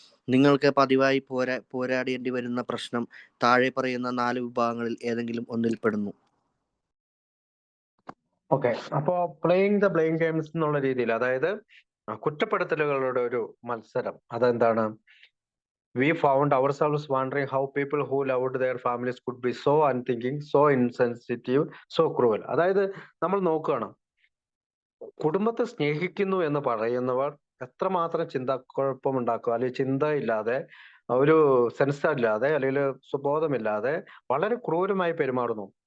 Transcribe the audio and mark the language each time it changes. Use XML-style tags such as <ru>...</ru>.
<ml>നിങ്ങൾക്ക് പതിവായി പോരാടേണ്ടി വരുന്ന പ്രശ്നം താഴെ പറയുന്ന 4 വിഭാഗങ്ങളിൽ ഏതെങ്കിലും ഒന്നിൽ പെടുന്നു. ഓക്കെ, അപ്പോ</ml> <en>playing the blame games</en> <ml>എന്നുള്ള രീതിയിൽ, അതായത് കുറ്റപ്പെടുത്തലുകളുടെ ഒരു മത്സരം, അതെന്താണ്?</ml> <en>we found ourselves wondering how people who loved their families could be so unthinking, so insensitive, so cruel.</en> <ml>അതായത് നമ്മൾ നോക്കുകയാണ്, കുടുംബത്തെ സ്നേഹിക്കുന്നു എന്ന് പറയുന്നവർ എത്രമാത്രം ചിന്താക്കുഴപ്പമുണ്ടാക്കുക, അല്ലെങ്കിൽ ചിന്തയില്ലാതെ, ഒരു സെൻസ് ഇല്ലാതെ, അല്ലെങ്കിൽ സുബോധമില്ലാതെ വളരെ ക്രൂരമായി പെരുമാറുന്നു.</ml>